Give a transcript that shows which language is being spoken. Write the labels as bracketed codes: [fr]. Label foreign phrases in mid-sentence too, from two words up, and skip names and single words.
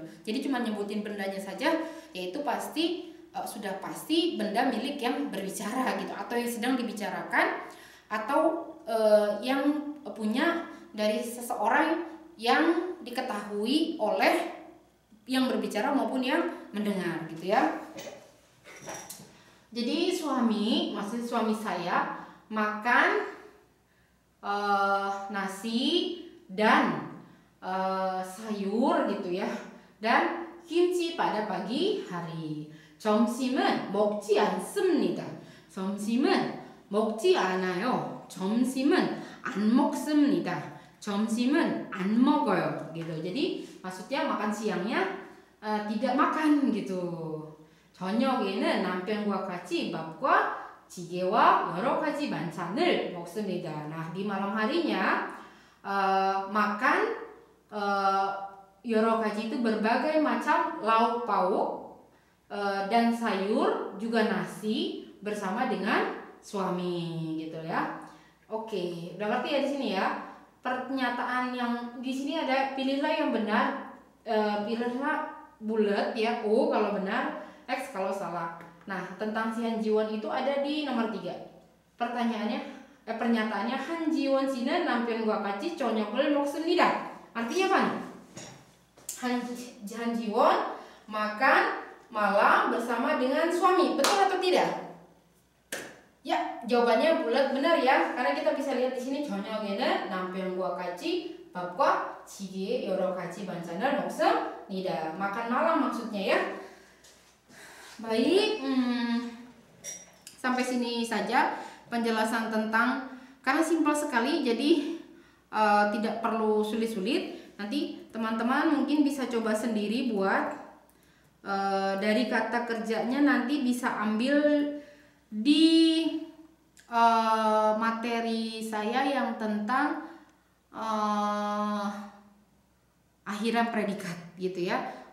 [id] Jadi cuma nyebutin bendanya saja, yaitu pasti sudah pasti benda milik yang berbicara gitu, atau yang sedang dibicarakan, atau yang punya dari seseorang yang diketahui oleh yang berbicara maupun yang mendengar gitu ya. Jadi maksud suami saya makan nasi dan sayur gitu ya, dan kimchi pada pagi hari. [ko] 점심은 먹지 않습니다. 점심은 먹지 않아요. 점심은 안 먹습니다. 점심은 안 먹어요 gitu. [id] Jadi maksudnya makan siangnya tidak makan gitu. [ko] 저녁에는 남편과 같이 밥과 지게와 여러 가지 반찬을 먹습니다. [id] Nah, di malam harinya makan [ko] 여러 가지 [id] itu berbagai macam lauk pauk dan sayur, juga nasi bersama dengan suami gitu ya. Oke, udah ngerti ya di sini ya. Pernyataan yang di sini ada pilihlah yang benar, pilihlah bulat ya, O kalau benar, X kalau salah. Nah, tentang si Han Jiwon itu ada di nomor 3. [ko] Pernyataannya Han Jiwon 씨는 남편과 같이 저녁을 먹습니다. [id] Artinya apa nih? Han Jiwon makan malam bersama dengan suami, betul atau tidak? Ya, jawabannya bulat benar ya, karena kita bisa lihat di sini [ko] 저녁에는 남편과 같이 밥과 지게 여러 가지 반찬을 먹습니다. [id] Makan malam maksudnya ya. Baik, sampai sini saja penjelasan tentang, karena simpel sekali jadi tidak perlu sulit-sulit. Nanti teman-teman mungkin bisa coba sendiri buat dari kata kerjanya, nanti bisa ambil di materi saya yang tentang akhiran predikat gitu ya.